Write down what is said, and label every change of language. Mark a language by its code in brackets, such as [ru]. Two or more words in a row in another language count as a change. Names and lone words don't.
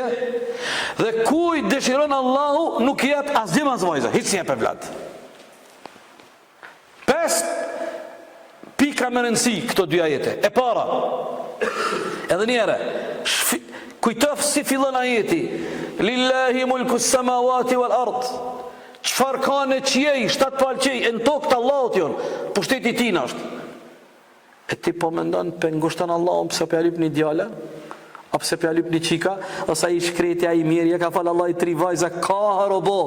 [sq] Dhe kujt dëshiron Allahu nuk i jep as djem as vajza, hiç s'jep evlad. 5 pika më rëndësi këto 2 ajete. E para, edhe njëre, kujtof si fillon ajeti. [ar] لله ملك السماوات والأرض. [sq] Çfarë ka në qiell, 7 palë qiell, në tokë të Allahut jon, pushteti i tij është. E ti po mendon pe ngushton Allahun pse po ja lyp një djalë? A pse po ja lyp një çika? Ose ai shkreti ai mirë, ja ka fal Allah i 3 vajza, ka robo.